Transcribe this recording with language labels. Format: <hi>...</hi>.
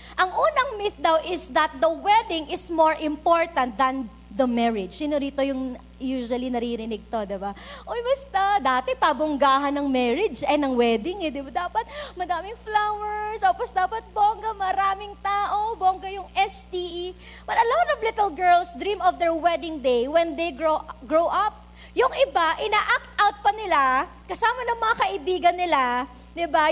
<tl>Ang unang myth daw</tl> <en>is that the wedding is more important than the marriage.</en> <tl>Sino rito yung usually naririnig to, diba? Uy, basta, dati pabonggahan ng marriage, ng wedding, diba? Dapat madaming flowers, tapos dapat bongga, maraming tao, bongga yung STE.</tl> <en>But a lot of little girls dream of their wedding day when they grow up.</en> <tl>Yung iba, ina-act out pa nila, kasama ng mga kaibigan nila, diba?</tl>